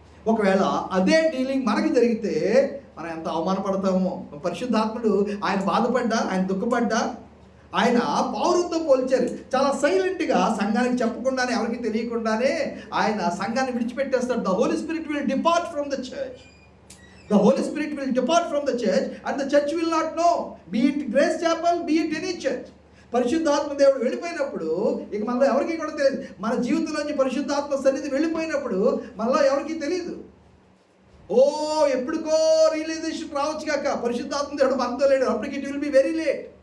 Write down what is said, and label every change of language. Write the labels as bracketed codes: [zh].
[te] ఒకవేళ అదే డీలింగ్ మనకి జరిగితే మనం ఎంత అవమానపడతామో. పరిశుద్ధాత్ముడు ఆయన బాధపడ్డా, ఆయన దుఃఖపడ్డా, ఆయన పౌరులతో పోల్చారు. చాలా సైలెంట్గా సంఘానికి చెప్పకుండానే, ఎవరికి తెలియకుండానే ఆయన సంఘాన్ని విడిచిపెట్టేస్తాడు. [en] The Holy Spirit will depart from the church. The Holy Spirit will depart from the church and the church will not know. Be it Grace Chapel, be it any church. [te] పరిశుద్ధాత్మ దేవుడు వెళ్ళిపోయినప్పుడు ఇక మనలో ఎవరికి కూడా తెలియదు. మన జీవితంలోంచి పరిశుద్ధాత్మ సన్నిధి వెళ్ళిపోయినప్పుడు మనలో ఎవరికి తెలియదు. ఎప్పటికో రియలైజేషన్ రావచ్చు కాక పరిశుద్ధాత్మ దేవుడు మనతో లేడు, అప్పటికి [en] It will be very late.